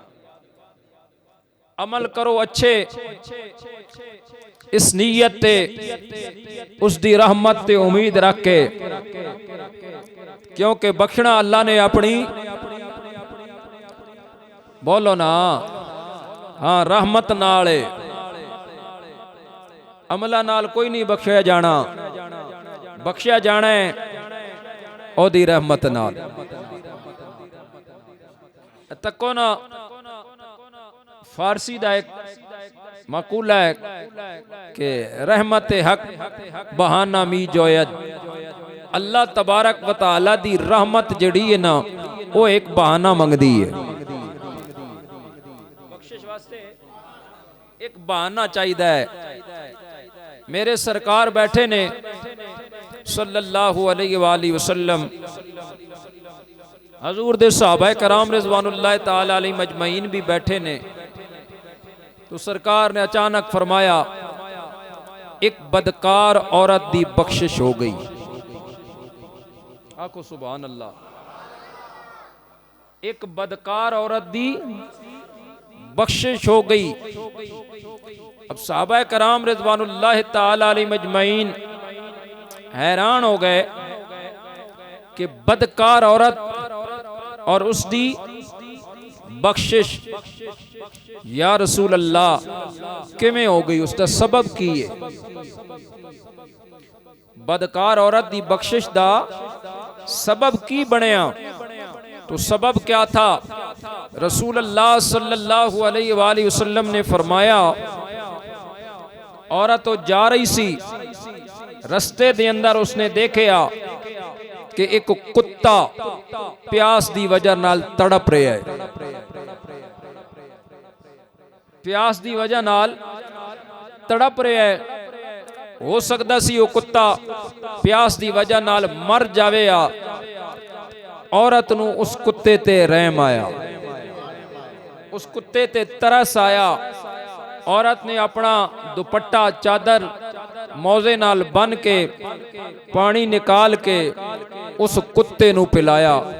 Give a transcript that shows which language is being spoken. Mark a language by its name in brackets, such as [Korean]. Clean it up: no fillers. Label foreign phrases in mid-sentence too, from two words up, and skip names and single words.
[Punjabi] عمل کرو اچھے، اس نیت تے اس دی رحمت تے امید رکھ کے، کیونکہ بخشنا اللہ نے اپنی، بولو نا، ہاں، رحمت نال، عملاں نال کوئی نہیں بخشیا جانا، بخشیا جانا اے اوہدی رحمت نال. تکو نا، فارسی دا اک مقولہ اے کہ [Persian] رحمت حق بہانہ می جوید. [Punjabi] اللہ تبارک و تعالیٰ دی رحمت جہڑی اے نا، او اک بہانہ منگدی اے. بخشش واسطے اک بہانہ چاہیدا اے. میرے سرکار بیٹھے نے [Arabic] صلى الله عليه وسلم, [Punjabi] حضور دے صحابہ کرام [Arabic] رضوان الله تعالى عليهم أجمعين [Punjabi] وی بیٹھے نے. تو سرکار نے اچانک فرمایا، اک بدکار عورت دی بخشش ہو گئی. آکھو [Arabic] سبحان الله. [Punjabi] اک بدکار عورت دی بخشش ہو گئی. اب صحابہ کرام [Arabic] رضوان الله تعالى عليهم أجمعين [Punjabi] حیران ہو گئے کہ بدکار عورت اور اسکی بخشش, [Arabic] يا رسول الله [Punjabi] کیویں ہو گئی، اسکا سبب کی اے. بدکار عورت دی بخشش دا سبب کی بنیا? [Urdu] تو سبب کیا تھا? [Punjabi] رسول اللہ [Arabic] صلى الله عليه وسلم [Punjabi] نے فرمایا، عورت تو جا رہی سی، رستے دے اندر اسنے دیکھا کہ اک کتا پیاس دی وجہ نال تڑپ رہا اے. پیاس دی وجہ نال تڑپ رہا اے. ہو سکدا سی او کتا پیاس دی وجہ نال مر جاوے گا. عورت نوں اس کتے تے رحم آیا، اس کتے تے ترس آیا. عورت نے اپنا دوپٹہ چادر موزے نال بنھ کے پانی کڈھ کے اس کتے نوں پلایا.